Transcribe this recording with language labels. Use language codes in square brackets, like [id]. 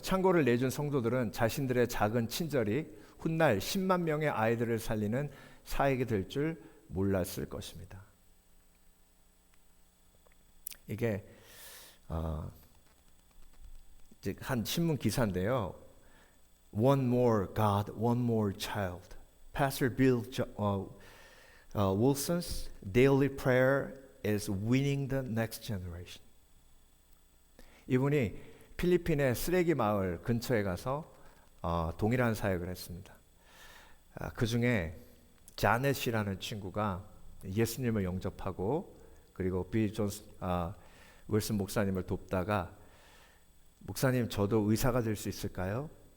[ko] 창고를 내준 성도들은 자신들의 작은 친절이 훗날 10만 명의 아이들을 살리는 사역이 될 줄 몰랐을 것입니다. 이게 이제 한 신문 기사인데요. [en] One more God, one more child. Pastor Bill Wilson's daily prayer is winning the next generation. [ko] 이분이 필리핀의 쓰레기 마을 근처에 가서 동일한 사역을 했습니다. 그 중에 자넷이라는 친구가 예수님을 영접하고 그리고 빌 윌슨 목사님을 돕다가 목사님 저도 의사가 될 수 있을까요?